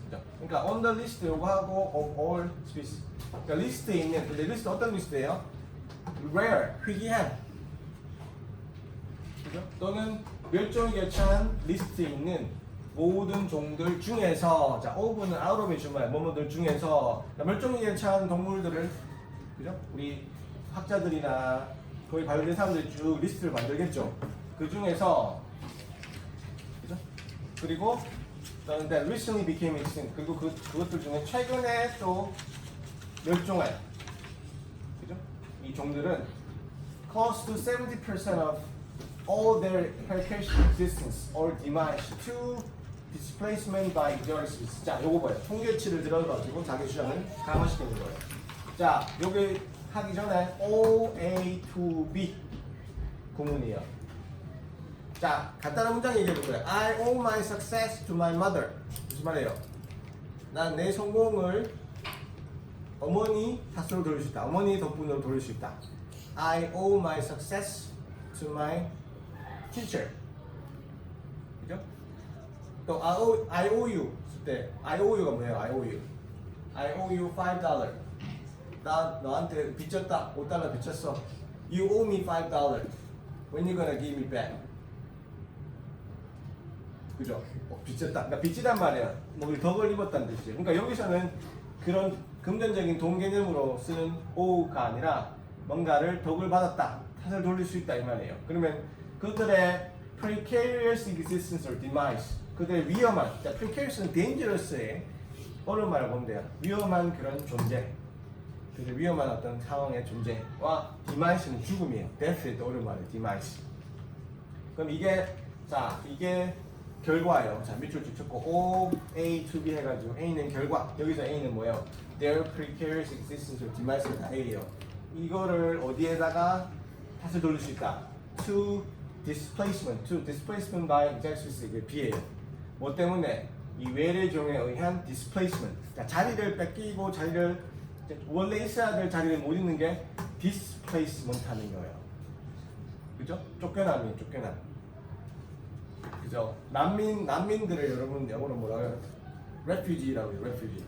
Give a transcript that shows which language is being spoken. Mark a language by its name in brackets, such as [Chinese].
[Korean] 그러니까 [English] on the list [Korean] 요거 하고 [English] of all species. [Korean] 그러니까 리스트에 있는 근데 리스트 어떤 리스트예요? rare 희귀한. 그죠? 또는 멸종위기에 처한 리스트에 있는 모든 종들 중에서 자, of는 out of의 주말 뭐뭐들 중에서 멸종위기에 처한 동물들을 그죠? 우리 학자들이나 거의 관련된 사람들이 쭉 리스트를 만들겠죠. 그 중에서 그죠? 그리고 [English] that recently became extinct. [Korean] 그리고 그것들 중에 최근에 또 멸종한 그죠? 이 종들은 [English] close to 70% of all their precarious existence or demise to displacement by exotic species. [Korean] 자, 요거 봐요. 통계치를 들어가지고 자기 주장을 강화시키는 거예요. 자, 여기 하기 전에 OA to B 구문이에요. 자, 간단한 문장 얘기해 볼 거예요. [English] I owe my success to my mother. [Korean] 무슨 말이에요? 난 내 성공을 어머니 탓으로 돌릴 수 있다. 어머니 덕분으로 돌릴 수 있다. [English] I owe my success to my teacher. [Korean] 그죠? 또 [English] I owe you [Korean] 때 [English] I owe you가 [Korean] 뭐예요? [English] I owe you. I owe you $5. [Korean] 나 너한테 빚졌다. $5 빚졌어. [English] You owe me $5. When you gonna give me back? [Korean] 그죠? 빚졌다. 그러니까 빚지단 말이야. 뭐 우리 덕을 입었다는 뜻이에요. 그러니까 여기서는 그런 금전적인 돈 개념으로 쓰는 owe가 아니라 뭔가를 덕을 받았다. 탓을 돌릴 수 있다 이 말이에요. 그러면 그들의 [English] precarious existence or demise, [Korean] 그들의 위험한, precarious는 dangerous의 어느 말을 보면 돼요. 위험한 그런 존재. 그래서 위험한 어떤 상황의 존재와 demise는 죽음이에요. death의 어려운 말이에요. demise. 그럼 이게 결과예요. 자, 밑줄 쭉 쳤고 O, A, to B 해가지고 A는 결과. 여기서 A는 뭐예요? [English] Their precarious existence or demise가 A예요. [Korean] 이거를 어디에다가 탓을 돌릴 수 있다. [English] To displacement by exotic [Korean] 이게 B예요. 뭐 때문에? 이 외래종에 의한 displacement. 자, 자리를 뺏기고 자리를 원래 있어야 될 자리를 못 있는 게 displacement 하는 거예요. 그죠? 쫓겨남이에요, 쫓겨남. 그죠? 난민들을 여러분 영어로 뭐라고 해요? refugee라고 해요, refugee.